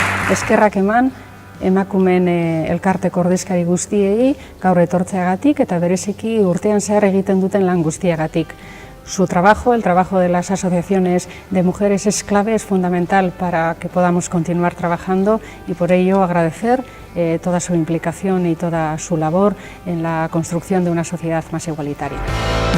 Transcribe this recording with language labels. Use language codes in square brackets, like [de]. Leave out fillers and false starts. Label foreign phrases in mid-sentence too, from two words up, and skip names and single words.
[eu] Eskerrak eman emakumeen elkarteko ordezkari guztiei gaur etortzeagatik eta bereziki urtean zehar egiten duten lan guztiagatik. [es] Su trabajo, el trabajo de las asociaciones de mujeres es clave, es fundamental para que podamos continuar trabajando y por ello agradecer toda su implicación y toda su labor en la construcción de una sociedad más igualitaria.